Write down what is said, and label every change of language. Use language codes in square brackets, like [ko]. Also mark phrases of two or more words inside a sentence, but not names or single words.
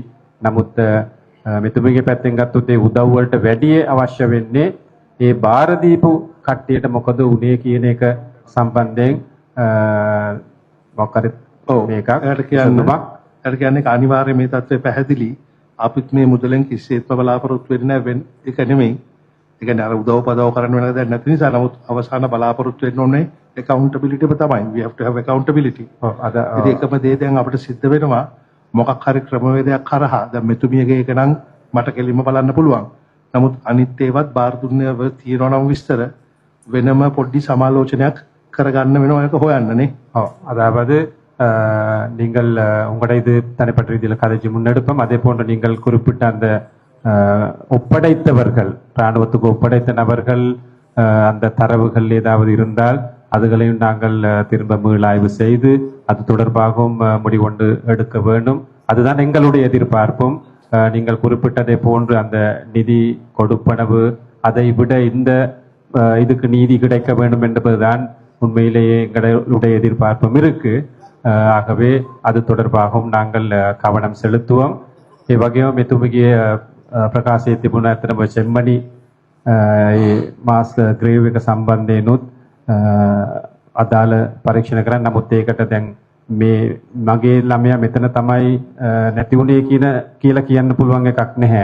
[si] නමුත් මෙතුමියගේ පැත්තෙන් ගත්තොත් ඒ උදව් වලට වැඩි අවශ්‍ය වෙන්නේ ඒ බාර දීපු කට්ටියට මොකද උනේ කියන එක සම්බන්ධයෙන් මොකක් හරි මේකක් ඒකට කියන්නේ අනිවාර්යයෙන් මේ தත්ත්වය පැහැදිලි. අපිත් මේ මුදලෙන් කිසිසේත්ම බලාපොරොත්තු වෙන්නේ නැහැ ඒක නෙමෙයි. ඒ කියන්නේ අර උදව් පදව කරන්න වෙන දෙයක් නැති නිසා නමුත් අවසාන බලාපොරොත්තු වෙන්න ඕනේ accountability එක තමයි. [en] We have to have accountability. [si] අද ඉතින් එකම දේ දැන් අපිට සිද්ධ වෙනවා මොකක් හරි ක්‍රමවේදයක් කරහා දැන් මෙතුමියගේ එක නම් මට කෙලින්ම බලන්න පුළුවන්. නමුත් අනිත් ඒවත් බාර දුන්නේ තියෙනවා නම් විස්තර වෙනම පොඩි සමාලෝචනයක් කරගන්න වෙනවා ඒක හොයන්නනේ. [ta] ඔව් அதாவது நீங்கள் உங்களோட இது தனிப்பட்ட ரீதியில் கதைச்சு முன்னெடுப்போம். அதே போன்று நீங்கள் குறிப்பிட்ட அந்த ஒப்படைத்தவர்கள் இராணுவத்துக்கு ஒப்படைத்த நபர்கள் அந்த தரவுகள் ஏதாவது இருந்தால் அதுகளையும் நாங்கள் திரும்ப மீளாய்வு செய்து அது தொடர்பாகவும் முடிவொண்டு எடுக்க வேண்டும். அதுதான் எங்களுடைய எதிர்பார்ப்பும். நீங்கள் குறிப்பிட்டதை போன்று அந்த நிதி கொடுப்பனவு அதை விட இந்த இதுக்கு நீதி கிடைக்க வேண்டும் என்பதுதான் உண்மையிலேயே எங்களுடைய எதிர்பார்ப்பும் இருக்கு. ஆகவே அது தொடர்பாகவும் நாங்கள் கவனம் செலுத்துவோம். [si] இவ்வகையும் මෙතුමගේ ප්‍රකාශයේ තිබුණ ඇත්තම සෙම්මණි [en] mass grave [si] එක සම්බන්ධයෙන්ුත් අදාළ පරීක්ෂණ කරන්න. නමුත් ඒකට දැන් මේ මගේ ළමයා මෙතන තමයි නැති වුණේ කියලා කියන්න පුළුවන් එකක් නැහැ.